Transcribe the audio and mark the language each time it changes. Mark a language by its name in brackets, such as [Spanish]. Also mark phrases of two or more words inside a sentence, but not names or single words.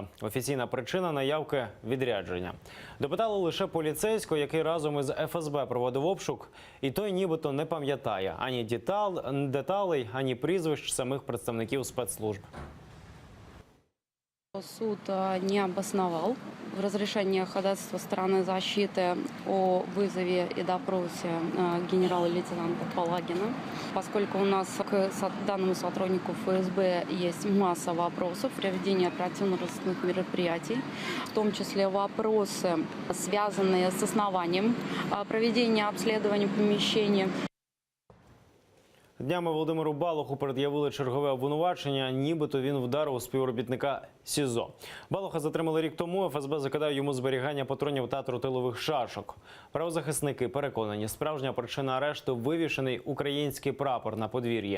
[Ukrainian] Офіційна причина наявки – відрядження. Допитали лише поліцейського, який разом із ФСБ проводив обшук, і той нібито не пам'ятає ані деталей, ані прізвищ самих представників спецслужб. [Russian] Суд не обосновал в разрешении ходатайства стороны защиты о вызове и допросе генерала-лейтенанта Палагина, поскольку у нас к данному сотруднику ФСБ есть масса вопросов при ведении оперативно-розыскных мероприятий, в том числе вопросы, связанные с основанием проведения обследования помещения. [Ukrainian] Днями Володимиру Балуху пред'явили чергове обвинувачення, нібито він вдарив співробітника СІЗО. Балуха затримали рік тому, ФСБ закидає йому зберігання патронів та тротилових шашок. Правозахисники переконані, справжня причина арешту – вивішений український прапор на подвір'ї.